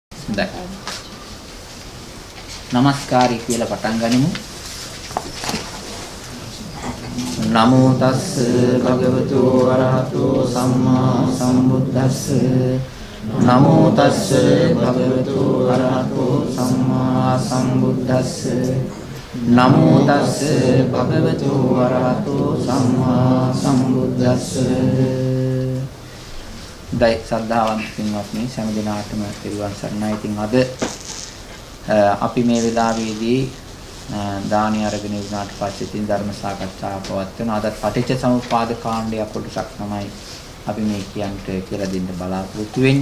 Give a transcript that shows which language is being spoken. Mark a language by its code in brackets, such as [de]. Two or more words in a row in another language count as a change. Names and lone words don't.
[si] හොඳයි. නමස්කාරය කියලා පටන් ගනිමු. [pi] නමෝ තස්ස භගවතු වරහතෝ සම්මා සම්බුද්දස්ස. නමෝ තස්ස භගවතු වරහතෝ සම්මා සම්බුද්දස්ස. නමෝ තස්ස භගවතු වරහතෝ සම්මා සම්බුද්දස්ස. [si] දෛ සද්ධාවන්ත පින්වත්නි සෑම දිනකටම පිරුවන් සරණයි. ඉතින් අද අපි මේ වෙලාවේදී දානි අරගෙන ඉන්නාට පස්සේ තින් ධර්ම සාකච්ඡාවක් පවත්වන අද පටිච්ච සමුප්පාද කාණ්ඩය කොටසක් තමයි අපි මේ කියන්ට කියලා දෙන්න බලාපොරොත්තු වෙන්නේ.